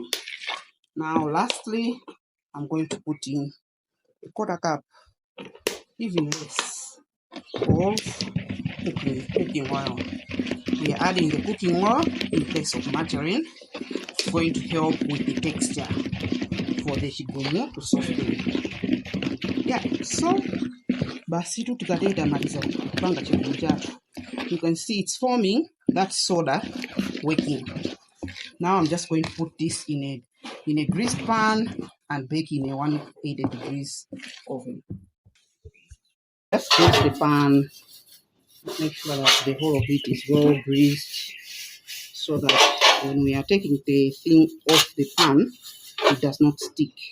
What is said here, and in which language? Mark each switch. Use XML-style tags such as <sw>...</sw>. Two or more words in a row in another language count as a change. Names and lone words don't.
<en>Now, lastly, I'm going to put in a quarter cup, even less, of cooking oil. We are adding the cooking oil in place of margarine. It's going to help with the texture for the chigumu to soften.</en> <ny>Yeah, so basi tu tukatenda maliza kupanga chigumu chatu.</ny> <en>You can see it's forming that soda working. Now I'm just going to put this in a greased pan and bake in a 180 degrees oven. Just grease the pan. Make sure that the whole of it is well greased so that when we are taking the thing off the pan, it does not stick.</en>